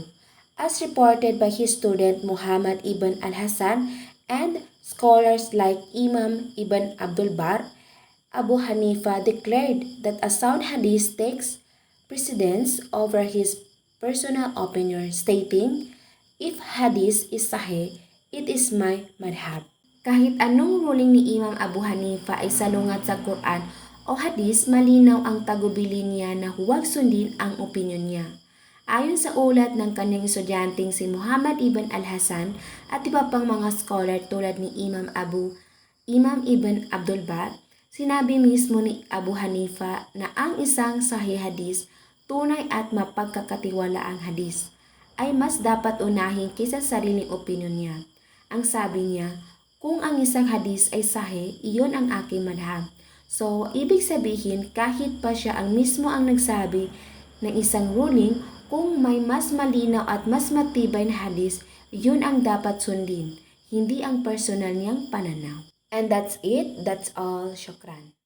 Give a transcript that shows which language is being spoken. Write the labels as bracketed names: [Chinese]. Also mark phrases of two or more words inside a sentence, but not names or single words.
[English] As reported by his student Muhammad ibn al-Hasan and scholars like Imam ibn Abdul Bar, Abu Hanifa declared that a sound Hadith takes precedence over his personal opinion, stating, if Hadith is Sahih, it is my madhab. [Filipino] Kahit anong ruling ni Imam Abu Hanifa ay salungat sa Quran o hadis, malinaw ang tagubilin niya na huwag sundin ang opinyon niya. Ayon sa ulat ng kanyang estudyanteng si Muhammad ibn al-Hasan at iba pang mga scholar tulad ni Imam ibn Abdul Bar, sinabi mismo ni Abu Hanifa na ang isang sahih hadis, tunay at mapagkakatiwalaang hadis, ay mas dapat unahin kaysa sariling opinyon niya. Ang sabi niya, kung ang isang hadis ay sahih, iyon ang aking madhab. So, ibig sabihin kahit pa siya ang mismo ang nagsabi ng isang ruling, kung may mas malinaw at mas matibay na hadis, yun ang dapat sundin, hindi ang personal niyang pananaw. [English] And that's it. That's all. Shukran.